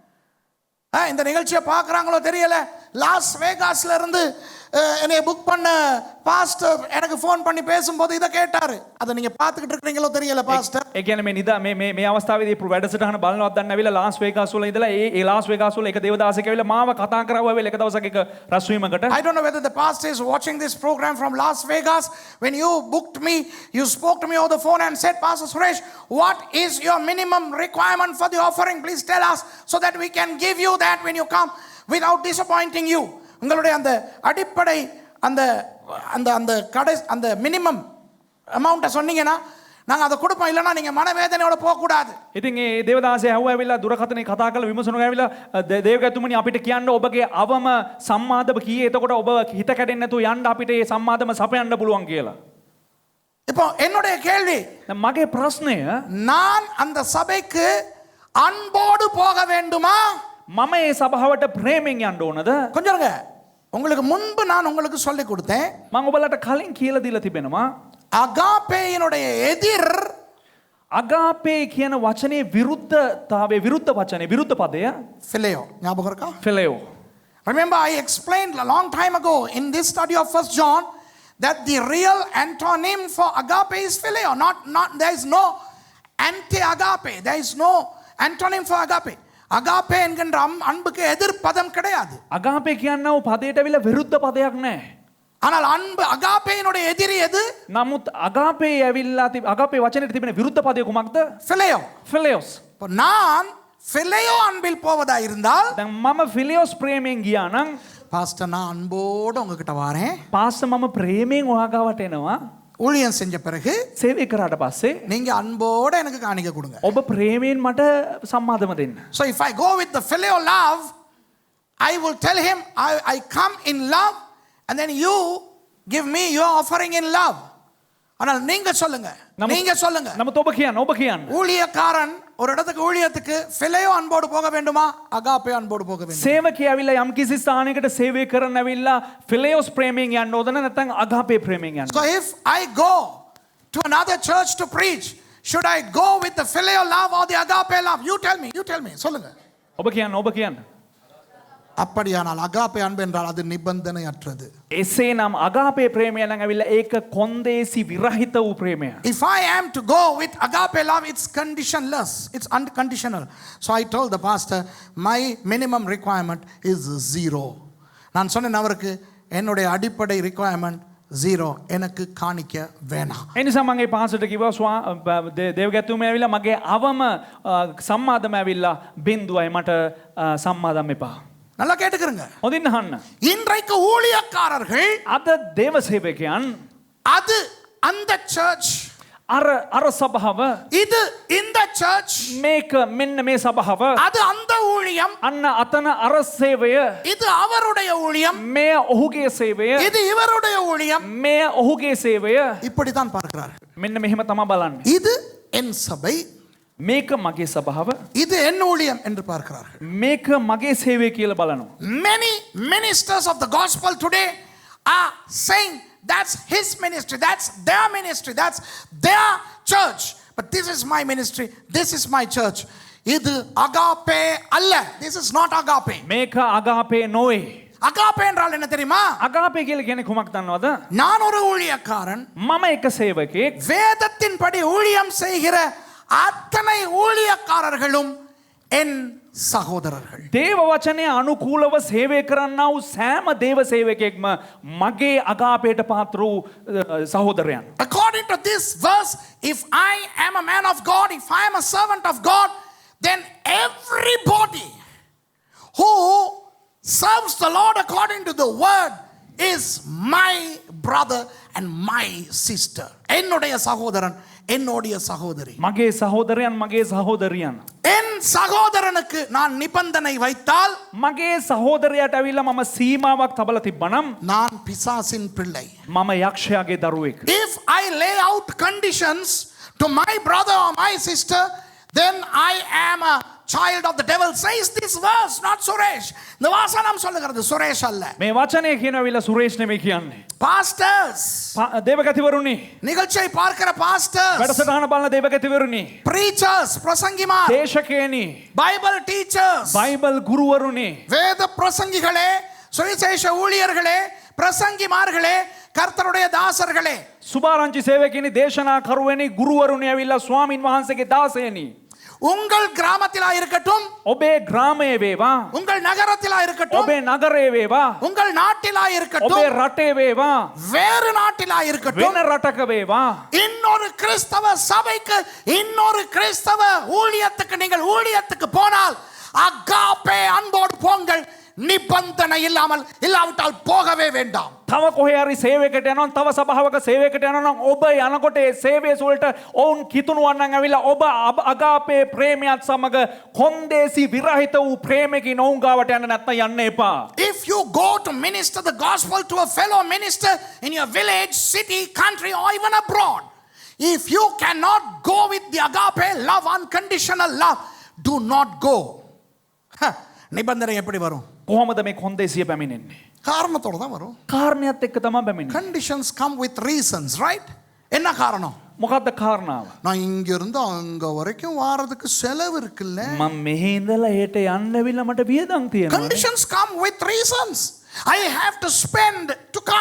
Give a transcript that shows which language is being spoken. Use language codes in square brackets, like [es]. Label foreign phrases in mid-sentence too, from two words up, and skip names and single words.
[ta] இந்த நிகழ்ச்சியை பார்க்குறாங்களோ தெரியல, லாஸ் வேகாஸ்ல இருந்து என்னை புக் பண்ண பாஸ்டர் எனக்கு ஃபோன் பண்ணி பேசும்போது இதை கேட்டாரு. அதை நீங்க பார்த்துக்கிட்டு இருக்கீங்களோ தெரியல பாஸ்டர். [si] ඒ කියන්නේ මේ නිදා මේ අවස්ථාවේදී වැඩසටහන බලනවත් දන්න ඇවිල්ලා ලාස් වේගාස් වල ඉඳලා ඒ ලාස් වේගාස් වල එක දේවදාසෙක් ඇවිල්ලා මාව කතා කරවුවා වෙල එක දවසක එක රැස්වීමකට. [en] I don't know whether the pastor is watching this program from Las Vegas. When you booked me, you spoke to me over the phone and said, Pastor Suresh, what is your minimum requirement for the offering? Please tell us so that we can give you that when you come without disappointing you. [ta] உங்களுடைய அந்த அடிப்படை அந்த அந்த அந்த கடை அந்த மினிமம் அமௌண்ட்டை சொன்னீங்கன்னா நாங்கள் அதை கொடுப்போம், இல்லைன்னா நீங்கள் மனவேதனையோட போகக்கூடாது. [si] ඉතින් ඒ දේවදාසය ඇහුවා ඇවිල්ලා දුරකථනේ කතා කරලා විමසනවා ඇවිල්ලා දේවගතුමනි අපිට කියන්න ඔබගේ අවම සම්මාදම කීයේ, එතකොට ඔබ හිත කැඩෙන්නේ නැතුව යන්න අපිට මේ සම්මාදම සපයන්න පුළුවන් කියලා. [ta] இப்போ என்னுடைய கேள்வி, [si] මගේ ප්‍රශ්නය, [ta] நான் அந்த சபைக்கு அன்போடு போக வேண்டுமா? [si] මම ඒ සභාවට ප්‍රේමෙන් යන්න ඕනද? [ta] கொஞ்சம் இருங்க. உங்களுக்கு முன்பு நான் உங்களுக்கு சொல்லி கொடுத்தேன் [si] මම ඔබලට කලින් කියලා දීලා තිබෙනවා [ta] அகாபேயினுடைய எதிர் [si] අගාපේ කියන වචනේ විරුද්ධතාවයේ විරුද්ධ වචනේ විරුද්ධ පදය [ta] phileo. ஞாபகம் இருக்கா? [si] ෆිලෙයෝ. [en] Remember, I explained a long time ago in this study of 1 John that the real antonym for agape is phileo. There is no anti-agape. There is no antonym for agape. [ta] Agape என்கின்ற அன்புக்கு எதிர் பதம் கிடையாது. [si] අගාපේ කියන්නව පදයට විල විරුද්ධ පදයක් නැහැ. [ta] ஆனால் அன்பு அகாபேயினுடைய எதிரி எது? [si] නමුත් අගාපේ ඇවිල්ලා අගාපේ වචනේට තිබෙන විරුද්ධ පදය කුමක්ද? [ta] phileo. [si] ෆිලෙයෝස්. [ta] இப்போ நான் phileo அன்பில் போவதா இருந்தால் [si] දැන් මම ෆිලෙයෝස් ප්‍රේමයෙන් ගියා නම් [ta] பாஸ்டர் நான் அன்போடு உங்ககிட்ட வரேன். [si] පාස්ටර් මම ප්‍රේමයෙන් ඔයා ගාවට එනවා. [ta] ஊழியம் செஞ்ச பிறகு [si] සේවය කරාට පස්සේ [ta] நீங்க அன்போடு எனக்கு காணிக்க கொடுங்க. [si] ඔබ ප්‍රේමයෙන් මට සම්මාදම දෙන්න. [en] So if I go with the phileo love, I will tell him I come in love and then you give me your offering in love. [ta] ஆனால் நீங்க சொல்லுங்க. [si] නමුත් ඔබ කියන්න. [ta] ஊழியக்காரன் ஒரு இடத்துக்கு ஊழியத்துக்கு phileo அன்போடு போக வேண்டுமா? அகாபே அன்போடு போக வேண்டுமா? [si] සේවකයා ඇවිල්ලා යම් කිසි ස්ථානයකට සේවය කරන්න ඇවිල්ලා ෆිලෙයෝස් ප්‍රේමයෙන් යන්න ඕද නැත්නම් අගාපේ ප්‍රේමයෙන් යන්න. [en] So if I go to another church to preach, should I go with the phileo love or the agape love? You tell me. [ta] சொல்லுங்க. [si] ඔබ කියන්න. [ta] அப்படியானால் அகாபே அன்பு என்றால் அது நிபந்தனையற்றது. [si] එසේනම් අගාපේ ප්‍රේමය නම් ඇවිල්ලා ඒක කොන්දේසි විරහිත වූ ප්‍රේමය. [en] If I am to go with agape love, it's conditionless. It's unconditional. So I told the pastor, my minimum requirement is 0. [ta] நான் சொன்னேன் அவருக்கு என்னுடைய அடிப்படை requirement 0. எனக்கு காணிக்க வேணாம். [si] එනිසා මගේ පාසලට කිව්වා දේවගැතුමේ ඇවිල්ලා මගේ අවම සම්මාදම ඇවිල්ලා බින්දුවයි මට සම්මාදම් එපා. [ta] நல்லா கேட்டுக்கிறங்க. [si] හොඳින් අහන්න. [ta] இன்றைக்கு ஊழியக்காரர்கள் [si] අද දේව සේවකයන් [ta] அது அந்த சர்ச் [si] අර සභාව [ta] இது இந்த சர்ச் [si] මේක මෙන්න මේ සභාව [ta] அது அந்த ஊழியம் [si] අන්න අතන අර සේවය [ta] இது அவருடைய ஊழியம் [si] මේ ඔහුගේ සේවය [ta] இது இவருடைய ஊழியம் [si] මේ ඔහුගේ සේවය [ta] இப்படி தான் பார்க்கிறார்கள். [si] මෙන්න මෙහෙම තමයි බලන්නේ. [ta] இது என் சபை [si] මේක මගේ සභාව [ta] இது என் ஊழியம் என்று பார்க்கிறார்கள். [si] මේක මගේ සේවය කියලා බලනවා. [en] Many ministers of the gospel today are saying that's his ministry, that's their ministry, that's their church, but this is my ministry, this is my church. [ta] இது agape அல்ல. [en] This is not agape. [si] මේක අගාපේ නොවේ. [ta] agape என்றால் என்ன தெரியுமா? [si] අගාපේ කියලා කියන්නේ කුමක්ද දන්නවද? [ta] நான் ஒரு ஊழியக்காரன், [si] මම එක සේවකෙක්. [ta] வேதத்தின்படி ஊழியம் செய்கிற அத்தனை ஊழியக்காரர்களும் என் සහෝදරர்கள். [si] දේව වචනය අනුකූලව සේවය කරන්නා වූ සෑම දේව සේවකයෙක්ම මගේ අගාපයට පාත්‍ර වූ සහෝදරයන්. [en] According to this verse, if I am a man of God, if I am a servant of God, then everybody who serves the Lord according to the word is my brother and my sister. [ta] என்னுடைய சகோதரன், என்னுடைய சகோதரி. [si] මගේ සහෝදරයන් මගේ සහෝදරියන්. [ta] என் சகோதரனுக்கு நான் நிபந்தனை வைத்தால் [si] මගේ සහෝදරයට ඇවිල්ලා මම සීමාවක් තබලා තිබ්බනම් [ta] நான் பிசாசின் பிள்ளை. [si] මම යක්ෂයාගේ දරුවෙක්. [en] If I lay out conditions to my brother or my sister, then I am a child of the devil. Says this verse, not Suresh. [ta] இந்த வாசனம் சொல்லுகிறது, சுரேஷ் அல்ல. [si] මේ වචනය කියනවිලා සුරේෂ් නෙමෙයි කියන්නේ. [en] Pastors, [si] දේවගතිවරුනි, [ta] நிகழ்ச்சியை பார்க்கிற pastors, [si] වැඩසටහන බලන දේවගතිවරුනි, [ta] preachers, பிரசங்கிமார், [si] දේශකයනි, [en] Bible teachers, [si] බයිබල් ගුරුවරුනි, [ta] வேத பிரசங்கிகளே, சுவிசேஷ ஊழியர்களே, பிரசங்கிமார்களே, கர்த்தருடைய தாசர்களே, [si] සුභාරංචි සේවකයනි, දේශනා කරුවනි, ගුරුවරුනි ඇවිල්ලා ස්වාමින් වහන්සේගේ දාසයනි. [ta] உங்கள் கிராமத்திலா இருக்கட்டும், [si] ඔබේ ග්‍රාමයේ වේවා, [ta] உங்கள் நகரத்திலா இருக்கட்டும், [si] ඔබේ නගරයේ වේවා, [ta] உங்கள் நாட்டிலா [si] ඔබේ [ta] இருக்கட்டும், [si] රටේ වේවා, [ta] வேறு நாட்டிலா இருக்கட்டும், [si] වෙන රටක වේවා, [ta] இன்னொரு கிறிஸ்தவ சபைக்கு, இன்னொரு கிறிஸ்தவ ஊழியத்துக்கு நீங்கள் ஊழியத்துக்கு போனால் அகாபே அன்போடு போங்கள். நிபந்தனை இல்லாவிட்டால் போகவே வேண்டாம். [si] තව කොහේ හරි සේවයකට යනවා නම්, තව සභාවක සේවයකට යනවා නම්, ඔබ යනකොට ඒ සේවය වලට ඔවුන් කිතුණුවන් නම් ඇවිල්ලා ඔබ අගාපේ ප්‍රේමයත් සමග කොන්දේසි විරහිත වූ ප්‍රේමකින් ඔවුන් ගාවට යන්න නැත්නම් යන්න එපා. [en] If you go to minister the gospel to a fellow minister in your village, city, country or even abroad, if you cannot go with the agape love, unconditional love, do not go. [ta] நிபந்தனை எப்படி வரும்? [si] කොහොමද මේ කොන්දේසිය පැමිණෙන්නේ? [ta] காரணத்தோட தான் வரும். [si] කාරණයක් එක්ක තමයි බැමිණෙන්නේ. [en] Conditions come with reasons, right? [ta] என்ன காரணம்? [si] මොකද්ද කාරණාව? [ta] நான் இங்க இருந்து அங்க வரைக்கும் வாரதுக்கு செலவு இருக்குல்ல. [si] මම මෙහි ඉඳලා හෙට යන්න ඇවිල්ලා මට වියදම් තියෙනවා. [en] Conditions come with reasons. I have to spend to come.